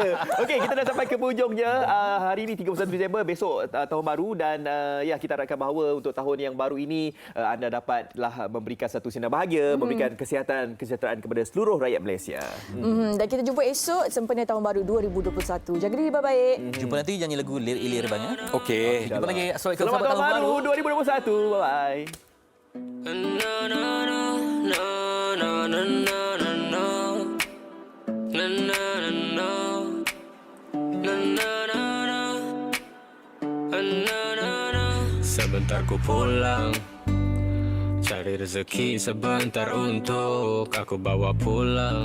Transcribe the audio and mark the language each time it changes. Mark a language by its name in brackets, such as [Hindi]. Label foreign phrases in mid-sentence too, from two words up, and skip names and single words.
[Malay] Okey, kita dah sampai ke hujungnya. Hari ini 31 Disember, besok Tahun Baru dan ya kita harapkan bahawa untuk tahun yang baru ini anda dapatlah memberikan satu sinar bahagia, memberikan kesejahteraan kepada seluruh rakyat Malaysia. Dan kita jumpa esok sempena Tahun Baru 2021. Jaga diri baik-baik. Jumpa nanti nyanyi lagu Lir-Ilir bang ya. Okey. Jumpa lagi. Selamat Tahun Baru 2021. Bye-bye. Sebentar ku pulang, cari rezeki sebentar untuk aku bawa pulang.